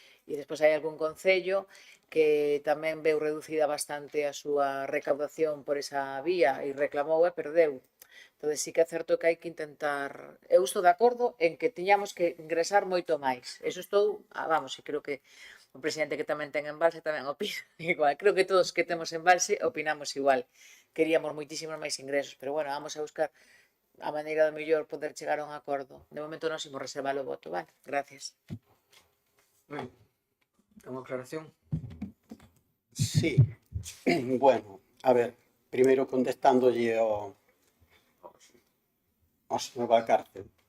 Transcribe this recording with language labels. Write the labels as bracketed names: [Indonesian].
[Galician] E despois hai algún concello que tamén veu reducida bastante a súa recaudación por esa vía e reclamou e perdeu. Entón, sí que é certo que hai que intentar... Eu estou de acordo en que tiñamos que ingresar moito máis. Eso estou, vamos, e creo que o presidente que tamén ten embalse tamén opina igual. Creo que todos que temos embalse opinamos igual. Queríamos moitísimos máis ingresos, pero bueno, vamos a buscar a maneira do mellor poder chegar a un acordo. De momento nos imos reservar o voto, vale? Gracias. [Spanish] ¿Alguna aclaración? [Galician] Sí, bueno, a ver, primeiro contestándolle ao señor Valcárcel.